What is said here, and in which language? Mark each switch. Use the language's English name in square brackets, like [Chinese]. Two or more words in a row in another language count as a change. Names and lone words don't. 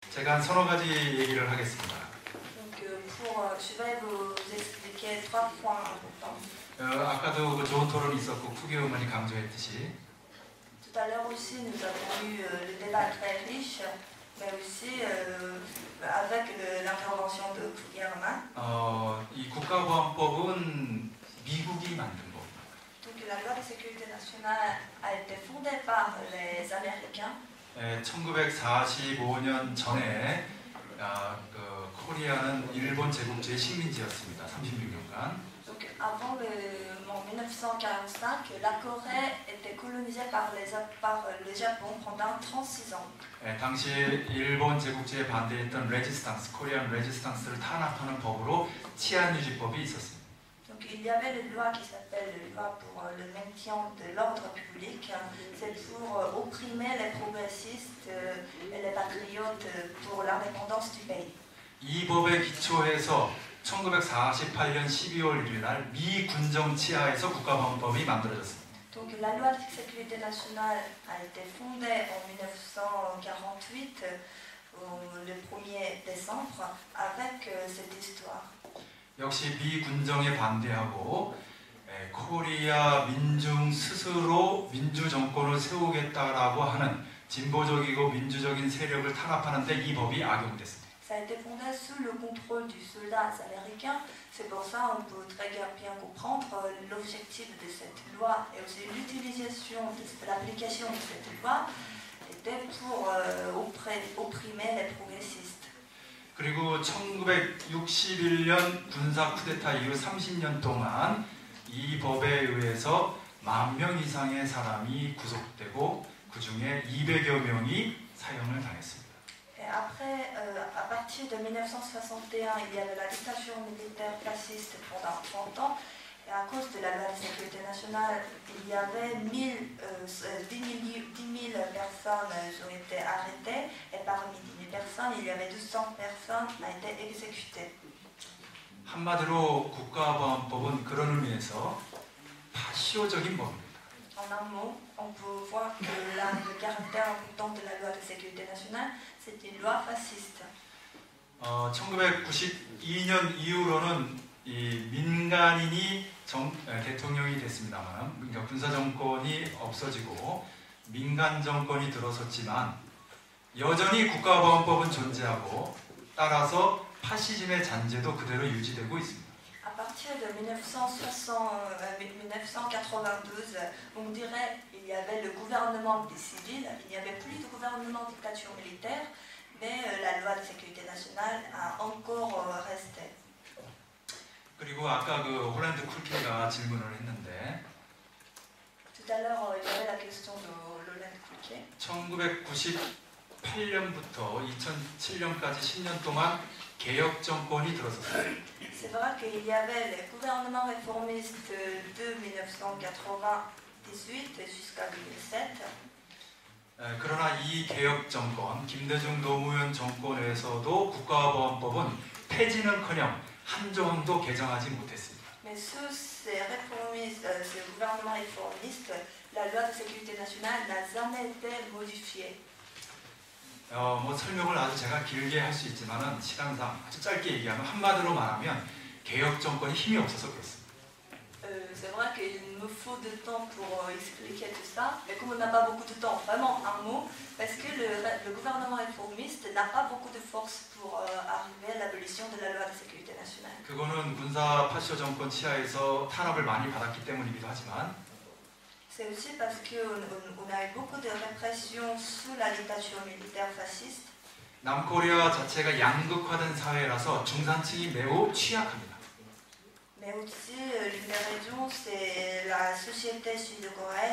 [Korean] 제가 한 서너 가지 얘기를 하겠습니다. [French] Je vais vous expliquer 3 points importants. [Korean] 아까도 그 좋은 토론이 있었고 쿠기 의원이 강조했듯이 [French] Tout à l'heure aussi, nous avons eu le débat très riche, mais aussi avec l'intervention de Kugi Herman. [Korean] 이 국가보안법은 미국이 만든 법입니다. [French] Donc la loi de sécurité nationale a été fondée par les Américains. [Korean] 1945년 전에 코리아는 일본 제국주의 식민지였습니다. 36년간. [French] Donc avant en 1945, la Corée était colonisée par le Japon pendant 36 ans. [Korean] 당시 일본 제국주의에 반대했던 레지스탕스, 코리안 레지스탕스를 탄압하는 법으로 치안유지법이 있었습니다. [French] Donc il y avait une loi qui s'appelle la loi pour le maintien de l'ordre public. C'est pour opprimer les progressistes et les patriotes pour l'indépendance du pays. [Korean] 이 법에 기초해서 1948년 12월 1일 날 미 군정 치하에서 국가보안법이 만들어졌습니다. [French] Donc la loi de sécurité nationale a été fondée en 1948, le 1er décembre, avec cette histoire. [Korean] 역시 미 군정에 반대하고 코리아 민중 스스로 민주 정권을 세우겠다라고 하는 진보적이고 민주적인 세력을 탄압하는데 이 법이 악용됐습니다. [French] Ça a été fondé sous le contrôle du soldat américain. C'est pour ça qu'on peut très bien comprendre l'objectif de cette loi et aussi l'utilisation de l'application de cette loi était pour opprimer les progressistes. [Korean] 그리고 1961년 군사 쿠데타 이후 30년 동안 이 법에 의해서 10,000명 이상의 사람이 구속되고 그 중에 200여 명이 사형을 당했습니다. [French] Et après, à partir de 1961, il y avait la dictature militaire fasciste pendant 30 ans. Et à cause de la loi de sécurité nationale, il y avait 10 000 personnes qui ont été arrêtées. Et parmi 10 000 personnes, il y avait 200 personnes qui ont été exécutées. [Korean] 한마디로 국가보안법은 그런 의미에서 파시오적인 법입니다. [French] En un mot, on peut voir que le caractère important de la loi de sécurité nationale, c'est une loi fasciste. [Korean] 1992년 이후로는 이 민간인이 대통령이 됐습니다만, 그러니까 군사 정권이 없어지고 민간 정권이 들어섰지만 여전히 국가보안법은 존재하고 따라서 파시즘의 잔재도 그대로 유지되고 있습니다. [French] À partir de 1992, on dirait qu'il y avait le gouvernement des civils, il n'y avait plus de gouvernement de dictature militaire, mais la loi de sécurité nationale a encore resté. [Korean] 그리고 아까 그 홀란드 쿨케가 질문을 했는데 [French] Tout à l'heure, il y avait la question de Roland Kulke. [Korean] 1998년부터 2007년까지 10년 동안 개혁 정권이 들어섰어요. [French] C'est vrai qu'il y avait les gouvernements réformistes de 1998 jusqu'à 2007. [Korean] 그러나 이 개혁 정권, 김대중 노무현 정권에서도 국가보안법은 폐지는커녕 한 조항도 개정하지 못했습니다. [French] Mais sous ces gouvernements réformistes, la loi de sécurité nationale n'a jamais été modifiée. [Korean] 설명을 아주 제가 길게 할 수 있지만은 시간상 아주 짧게 얘기하면 한마디로 말하면 개혁 정권이 힘이 없어서 그렇습니다. [French] C'est vrai qu'il me faut de temps pour expliquer tout ça, mais comme on n'a pas beaucoup de temps, vraiment un mot, parce que le gouvernement réformiste n'a pas beaucoup de force pour arriver à l'abolition de la loi de sécurité nationale. [Korean] 그거는 군사 파시오 정권 치하에서 탄압을 많이 받았기 때문이기도 하지만 [French] C'est aussi parce qu'on a eu beaucoup de répression sous la dictature militaire fasciste. [Korean] 남코리아 자체가 양극화된 사회라서 중산층이 매우 취약합니다. [French] Mais aussi, l'une des raisons, c'est la société sud-coréenne.